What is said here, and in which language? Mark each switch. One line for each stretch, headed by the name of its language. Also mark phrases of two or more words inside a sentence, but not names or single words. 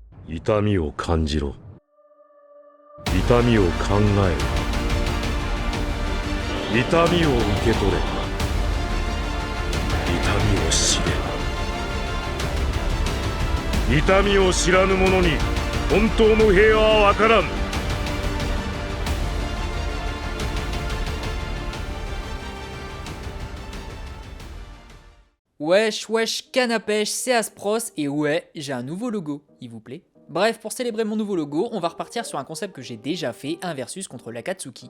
Japanese: 痛みを感じろ。痛みを考えろ。痛みを受け取れ。痛みを知れ。痛みを知らぬ者に本当の平和は分からん。
French: Wesh, wesh, canne à pêche, c'est Aspros, et ouais, j'ai un nouveau logo, il vous plaît? Bref, pour célébrer mon nouveau logo, on va repartir sur un concept que j'ai déjà fait, un versus contre l'Akatsuki.